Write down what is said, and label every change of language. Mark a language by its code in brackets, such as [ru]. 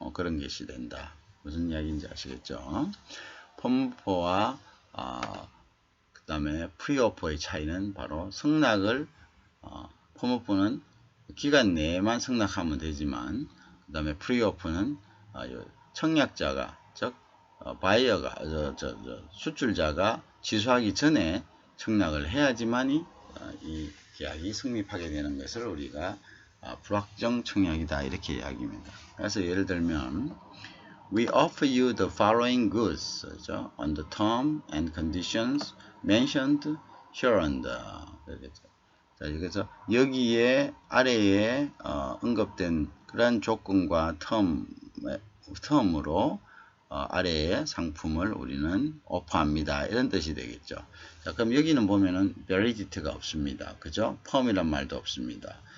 [ko] 그런 것이 된다. 무슨 이야기인지 아시겠죠? 펌오퍼와 그 다음에 프리오퍼의 차이는 바로 승낙을 펌오퍼는 기간 내에만 승낙하면 되지만 그 다음에 프리오퍼는 청약자가 즉 바이어가 수출자가 취소하기 전에 청약을 해야지만이 이 계약이 성립하게 되는 것을 우리가 불확정 청약이다 이렇게 이야기합니다. 그래서 예를 들면 [en] We offer you the following goods on the term and conditions mentioned hereunder. [ko] 자, 그래서 여기에 아래에 언급된 그러한 조건과 텀으로 아래의 상품을 우리는 오퍼합니다. 이런 뜻이 되겠죠. 자, 그럼 여기는 보면은 validity가 없습니다. 그죠? 펌이란 말도 없습니다.